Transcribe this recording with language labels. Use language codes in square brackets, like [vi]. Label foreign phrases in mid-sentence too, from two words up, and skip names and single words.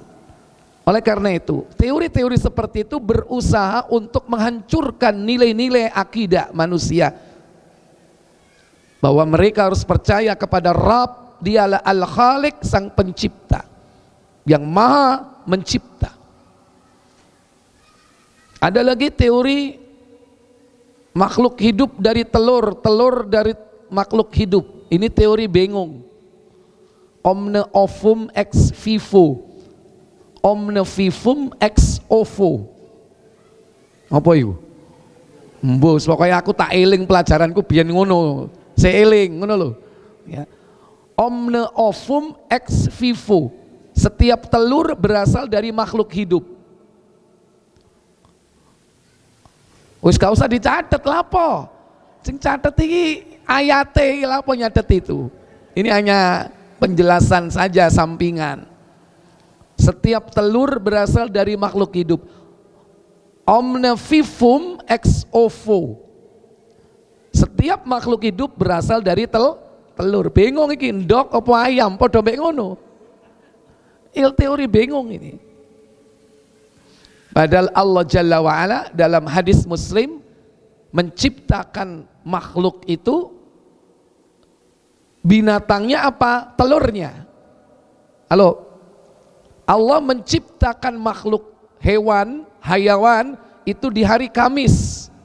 [id] Oleh karena itu, teori-teori seperti itu berusaha untuk menghancurkan nilai-nilai akidah manusia, bahwa mereka harus percaya kepada Rabb, dialah Al-Khaliq, sang pencipta yang maha mencipta. Ada lagi teori makhluk hidup dari telur, telur dari makhluk hidup. Ini teori bingung. [la] Omne ovum ex vivo, omne vivum ex ovo. [id] Apa itu? [jv] Mbos, pokoknya aku tak eling pelajaranku biyen ngono. Seeling ngono lho. Ya. [la] Omne ovum ex vivo. [id] Setiap telur berasal dari makhluk hidup. [jv] Wis gak usah dicatet lapo. Sing catet iki ayate lapo nyatet itu. [id] Ini hanya penjelasan saja sampingan. Setiap telur berasal dari makhluk hidup. [la] Omne vivum ex ovo. [id] Setiap makhluk hidup berasal dari telur. [jv] Bingung iki ndok apa ayam padha mek ngono. [id] Teori bingung ini. Padahal Allah [ar] جل وعلا [id] dalam hadis Muslim menciptakan makhluk itu, binatangnya apa? Telurnya. Halo, Allah menciptakan makhluk hewan, hayawan itu di hari Kamis.